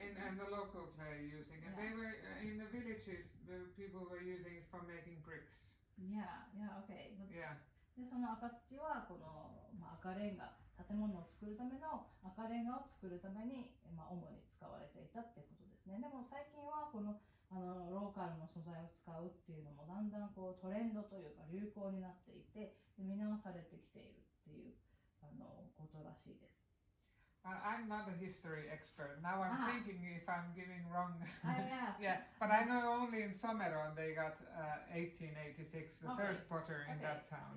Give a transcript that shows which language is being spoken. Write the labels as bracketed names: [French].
[English] And the local clay using, and they were in the villages. The people were using it for making bricks. Yeah, okay. But yeah. [Japanese] でその赤土はこの、赤レンガ、建物を作るための赤レンガを作るために、主に使われていたってことですね。でも最近はこのローカルの素材を使うっていうのもだんだんこうトレンドというか流行になっていて、見直されてきているっていうことらしいです。 [English] I'm not a history expert. Now I'm thinking if I'm giving wrong. Yeah. Yeah, but I know only in Somero they got 1886, the first potter in that town.